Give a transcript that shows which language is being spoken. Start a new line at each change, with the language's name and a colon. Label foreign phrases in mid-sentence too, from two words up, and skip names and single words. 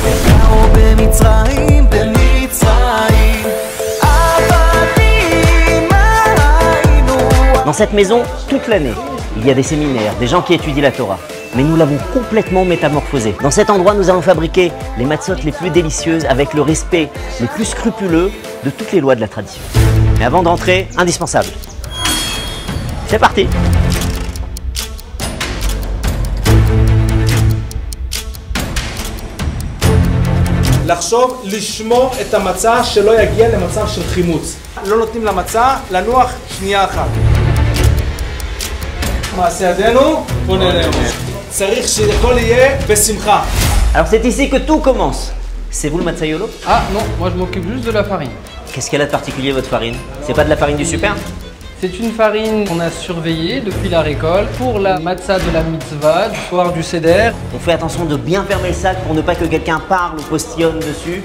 French: Dans cette maison, toute l'année, il y a des séminaires, des gens qui étudient la Torah. Mais nous l'avons complètement métamorphosé. Dans cet endroit, nous allons fabriquer les matzot les plus délicieuses avec le respect le plus scrupuleux de toutes les lois de la tradition. Mais avant d'entrer, indispensable. C'est parti!
Hebrew: לחשוב לשמור את המצה שלא יגיע למצב של חימוץ. לא נותנים למצה לנוח שנייה אחת. מעשה ידינו, בוא נראה. צריך שהכל יהיה בשמחה.
French: Alors c'est ici que tout commence. C'est vous le matzayolo? Ah non, moi je m'occupe juste de la farine. Qu'est-ce qu'elle a de particulier votre farine? C'est pas de la farine du super? C'est une farine qu'on a surveillée depuis la récolte pour la matzah de la mitzvah, du soir du seder. On fait attention de bien fermer le sac pour ne pas que quelqu'un parle ou postillonne dessus.